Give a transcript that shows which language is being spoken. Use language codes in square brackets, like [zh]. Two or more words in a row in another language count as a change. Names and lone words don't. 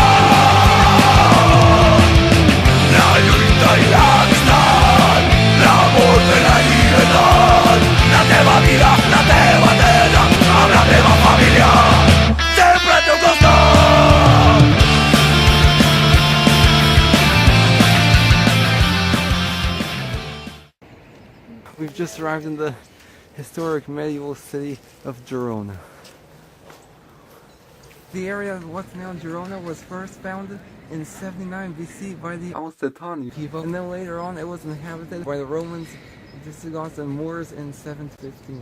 [ca] I l'amistat, l'amor per la llibertat, la teva vida, la teva terra, amb la teva família, sempre al teu costat. [en] We've just arrived in the historic medieval city of Girona. The area of what's now Girona was first founded in 79 BC by the Catalonia people, and then later on it was inhabited by the Romans, Visigoths, and Moors in 715.